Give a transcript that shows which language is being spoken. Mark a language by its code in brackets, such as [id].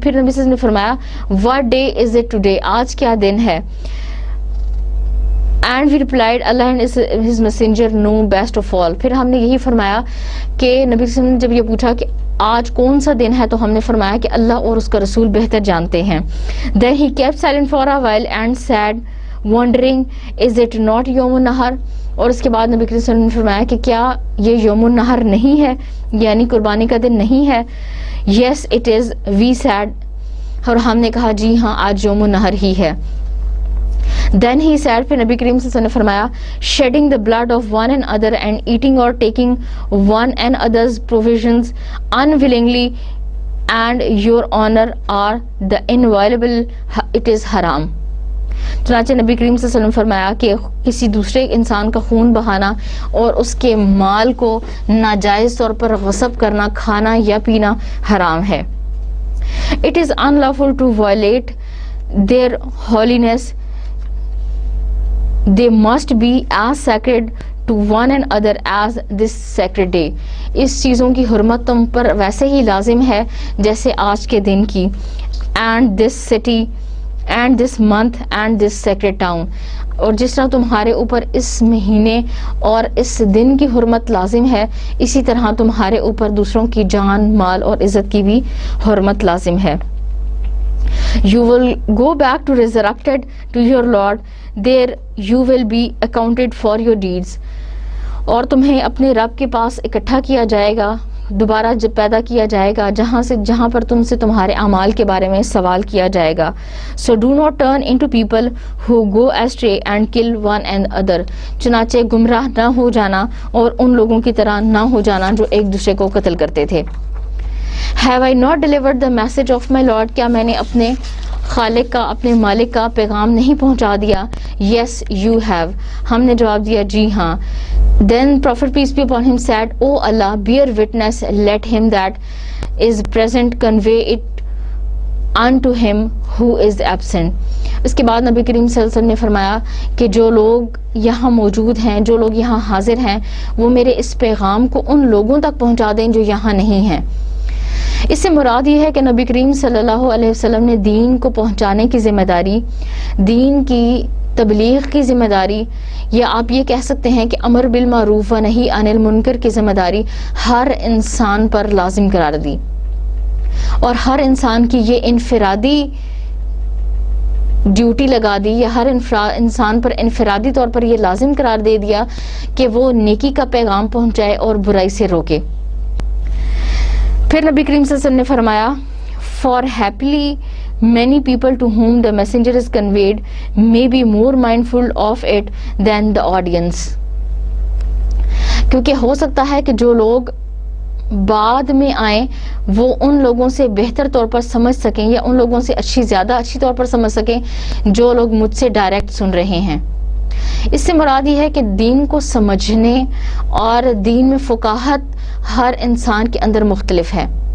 [ur] پھر نبی صلی اللہ علیہ وسلم نے فرمایا [en] what day is it today؟ [ur] آج کیا دن ہے؟ [en] And we replied Allah and his messenger know best of all. [ur] پھر ہم نے یہی فرمایا کہ نبی صلی اللہ علیہ وسلم نے جب یہ پوچھا کہ آج کون سا دن ہے تو ہم نے فرمایا کہ اللہ اور اس کا رسول بہتر جانتے ہیں. [en] Then he kept silent for a while and said wondering is it not [ur] یوم النحر؟ اور اس کے بعد نبی کریم صلی اللہ علیہ وسلم نے فرمایا کہ کیا یہ یوم النحر نہیں ہے، یعنی قربانی کا دن نہیں ہے؟ [en] Yes it is. We said. [ur] اور ہم نے کہا جی ہاں آج یوم النحر ہی ہے. [en] Then he said. [ur] پھر نبی کریم صلی اللہ علیہ وسلم نے فرمایا [en] shedding the blood of one another and eating or taking one another's provisions unwillingly and your honor are the inviolable. It is haram. [ur] چنانچہ نبی کریم صلی اللہ علیہ وسلم نے فرمایا کہ کسی دوسرے انسان کا خون بہانا اور اس کے مال کو ناجائز طور پر غصب کرنا، کھانا یا پینا حرام ہے. [en] It is unlawful to violate their holiness. They must be as sacred to one another as this sacred day. [ur] اس چیزوں کی حرمت تم پر ویسے ہی لازم ہے جیسے آج کے دن کی. [en] And this city and this month and this sacred town. [ur] اور جس طرح تمہارے اوپر اس مہینے اور اس دن کی حرمت لازم ہے، اسی طرح تمہارے اوپر دوسروں کی جان، مال اور عزت کی بھی حرمت لازم ہے. [en] You will go back to resurrected to your Lord. There you will be accounted for your deeds. [ur] اور تمہیں اپنے رب کے پاس اکٹھا کیا جائے گا دوبارہ جب پیدا کیا جائے گا جہاں پر تم سے تمہارے اعمال کے بارے میں سوال کیا جائے گا. [en] So do not turn into people who go astray and kill one another. [ur] چنانچہ گمراہ نہ ہو جانا اور ان لوگوں کی طرح نہ ہو جانا جو ایک دوسرے کو قتل کرتے تھے. [en] Have I not delivered the message of my Lord? [ur] کیا میں نے اپنے خالق کا اپنے مالک کا پیغام نہیں پہنچا دیا؟ [en] Yes you have. [ur] ہم نے جواب دیا جی ہاں. [en] Then Prophet peace be upon him said, O Allah, bear witness, let him that is present convey it unto him who is absent. [ur] اس کے بعد نبی کریم صلی اللہ علیہ وسلم نے فرمایا کہ جو لوگ یہاں موجود ہیں، جو لوگ یہاں حاضر ہیں، وہ میرے اس پیغام کو ان لوگوں تک پہنچا دیں جو یہاں نہیں ہیں. اس سے مراد یہ ہے کہ نبی کریم صلی اللہ علیہ وسلم نے دین کو پہنچانے کی ذمہ داری، دین کی تبلیغ کی ذمہ داری، یا آپ یہ کہہ سکتے ہیں کہ امر بالمعروف و نہی عن المنکر کی ذمہ داری ہر انسان پر لازم قرار دی، اور ہر انسان کی یہ انفرادی ڈیوٹی لگا دی، یا ہر انسان پر انفرادی طور پر یہ لازم قرار دے دیا کہ وہ نیکی کا پیغام پہنچائے اور برائی سے روکے. پھر نبی کریم صلی اللہ علیہ وسلم نے فرمایا [en] For happily many people to whom the messenger is conveyed may be more mindful of it than the audience. [ur] کیونکہ ہو سکتا ہے کہ جو لوگ بعد میں آئیں وہ ان لوگوں سے بہتر طور پر سمجھ سکیں، یا ان لوگوں سے زیادہ اچھی طور پر سمجھ سکیں جو لوگ مجھ سے ڈائریکٹ سن رہے ہیں. اس سے مراد یہ ہے کہ دین کو سمجھنے اور دین میں فقاہت ہر انسان کے اندر مختلف ہے.